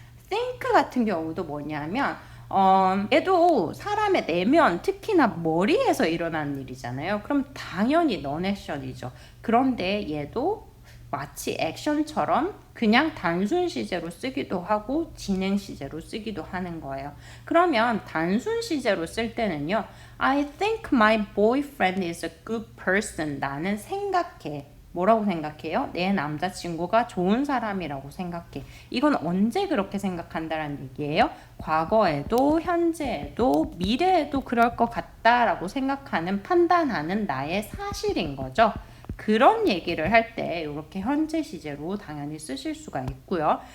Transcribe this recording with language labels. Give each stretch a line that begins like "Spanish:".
Korean: think 같은 경우도 뭐냐면 얘도 사람의 내면, 특히나 머리에서 일어나는 일이잖아요. 그럼 당연히 non-action이죠. 그런데 얘도 마치 액션처럼 그냥 단순 시제로 쓰기도 하고 진행 시제로 쓰기도 하는 거예요. 그러면 단순 시제로 쓸 때는요.
English: I think my boyfriend is a good person.
Korean: 나는 생각해. 뭐라고 생각해요? 내 남자친구가 좋은 사람이라고 생각해. 이건 언제 그렇게 생각한다라는 얘기예요? 과거에도 현재에도 미래에도 그럴 것 같다라고 생각하는 판단하는 나의 사실인 거죠. 그런 얘기를 할 때 이렇게 현재 시제로 당연히 쓰실 수가 있고요.